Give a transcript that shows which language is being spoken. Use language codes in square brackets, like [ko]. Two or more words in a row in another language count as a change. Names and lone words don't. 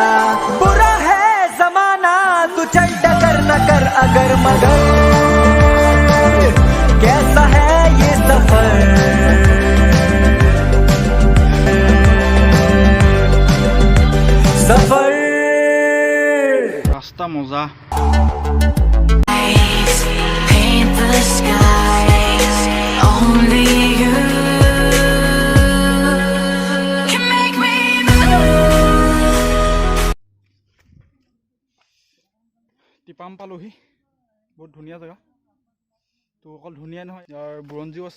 [hi] बुरा है जमाना तू चल डगर न कर अगर मगर, कैसा है ये सफर, सफर [as] ৰাস্তা মজা। [en] Paint the skies, only you can make me move. [as] টিপাম পালোহি, বহুত ধুনীয়া জেগা। তো অকল ধুনীয়া নহয়, ইয়াৰ বুৰঞ্জীও আছে।